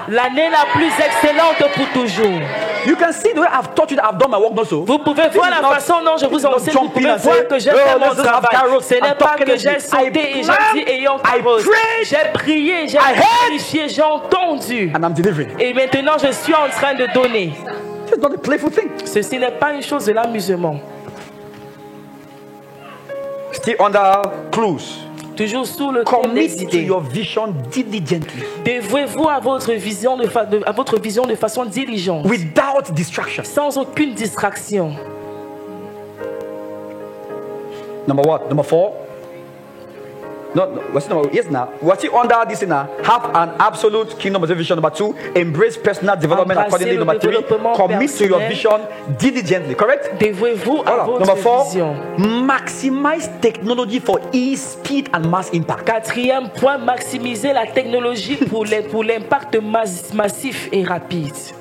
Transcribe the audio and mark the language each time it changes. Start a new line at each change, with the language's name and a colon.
French: L'année la plus excellente pour toujours.
English: You can see the way I've taught you that I've done my work also.
French: Vous pouvez voir la façon dont je vous enseigne. Vous pouvez voir que j'ai fait mon travail. Ce n'est pas que j'ai sauté et j'ai dit ayant carrosse. J'ai prié, j'ai vérifié, j'ai entendu.
English: And I'm delivering.
French: Et maintenant je suis en train de donner.
English: It's not a playful thing.
French: Ceci n'est pas une chose de l'amusement.
English: Still under clues.
French: Toujours sous le thème des idées.
English: To your vision diligently.
French: Dévouez-vous à votre vision de façon diligente.
English: Without distraction.
French: Sans aucune distraction.
English: Number what? Number 4. No, what's number? Yes, now. What's it under this now? Have an absolute kingdom vision. Number 2, embrace personal development accordingly. Number 3, commit to your vision diligently. Correct?
French: Dévouez-vous à votre
English: Number 4,
French: vision.
English: maximize technology for ease, speed, and mass impact.
French: 4e point, maximiser la technologie pour l'impact massif et rapide.